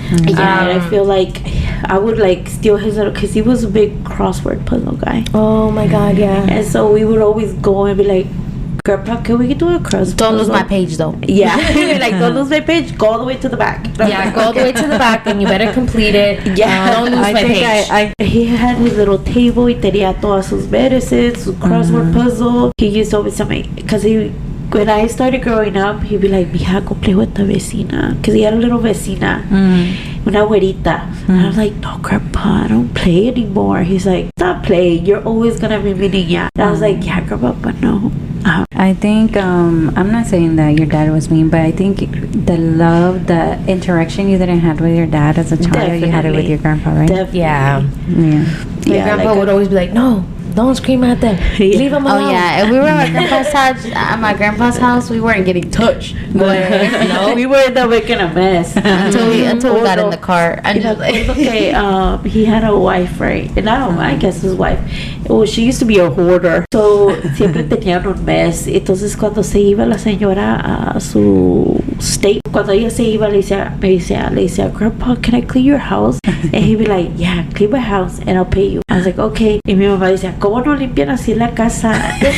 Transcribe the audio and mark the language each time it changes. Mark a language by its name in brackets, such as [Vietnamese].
[English] Yeah, and I feel like I would, like, steal his little, because he was a big crossword puzzle guy. Oh my God, yeah. And so we would always go and be like, Grandpa, can we do a crossword Don't lose puzzle? my page though. Yeah. Like, don't lose my page. Go all the way to the back. Yeah, go all the way to the back and you better complete it. Yeah. Don't lose I my think page. He had his little table. [Spanish] Y tenía todas sus medicines, su crossword puzzle. [English] He used to always tell me, because when I started growing up, he'd be like, mija, go play with the vecina. Because he had a little vecina, [Spanish] una güerita. [English] And I was like, no, Grandpa, I don't play anymore. He's like, stop playing. You're always going to be [Spanish] mi niña. [English] And I was like, yeah, Grandpa, but no. I think I'm not saying that your dad was mean, but I think the love, the interaction you didn't have with your dad as a child, you had it with your grandpa, right? Definitely. Yeah. Yeah. My grandpa would always be like, no, don't scream at them. Leave them alone. Oh yeah, if we were at my grandpa's house, we weren't getting touched. No, we were the making a mess until we got in the car. And just like, okay, he had a wife, right? And I guess his wife. Well, she used to be a hoarder, so [Spanish] siempre tenían un mes. Entonces cuando se iba la señora a su state, cuando ella se iba, le decía, [English] Grandpa, can I clean your house? And he'd be like, yeah, clean my house and I'll pay you. I was like, okay. [Spanish] Y mi mamá decía, ¿cómo no limpian así la casa?